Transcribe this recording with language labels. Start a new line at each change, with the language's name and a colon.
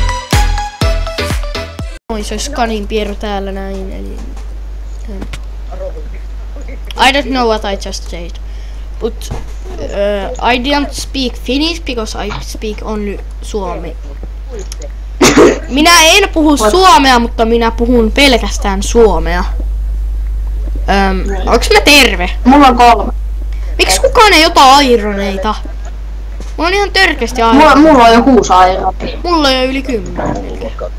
Finnish: se olisi Kanin Pieru täällä näin, eli...
English: I don't know what I just said. But I don't speak Finnish because I speak only suomi.
Finnish: Minä en puhu suomea, mutta minä puhun pelkästään suomea. Onks mä terve? Mulla on 3. Miksi kukaan ei ota aironeita? Mulla on ihan törkeästi aironeita. Mulla on jo 6 aironeita. Mulla on jo yli 10 melkein.